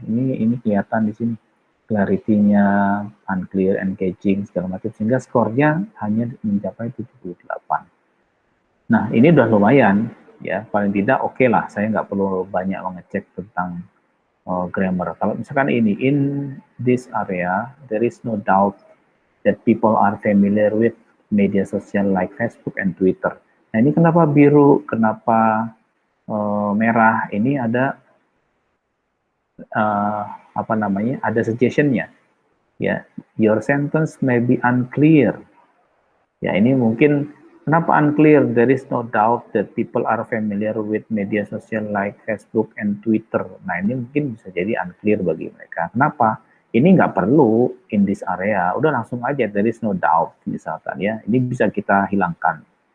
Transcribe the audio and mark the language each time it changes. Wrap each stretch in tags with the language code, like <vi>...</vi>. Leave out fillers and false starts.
<id>Ini kelihatan di sini clarity-nya, unclear, engaging, segala macam, sehingga skornya hanya mencapai 78. Nah, ini udah lumayan, ya, paling tidak oke lah, saya nggak perlu banyak mengecek tentang grammar. Kalau misalkan ini,</id> <en>in this area, there is no doubt that people are familiar with media sosial like Facebook and Twitter.</en> <id>Nah, ini kenapa biru, kenapa merah? Ini ada apa namanya? Ada suggestion-nya.</id> <en>Ya, your sentence may be unclear.</en> <id>Ya, ini mungkin kenapa</id> <en>unclear? There is no doubt that people are familiar with media sosial like Facebook and Twitter.</en> <id>Nah, ini mungkin bisa jadi unclear bagi mereka. Kenapa? Ini nggak perlu</id> <en>in this area.</en> <id>Udah langsung aja,</id> <en>there is no doubt</en> <id>misalkan ya. Ini bisa kita hilangkan.</id>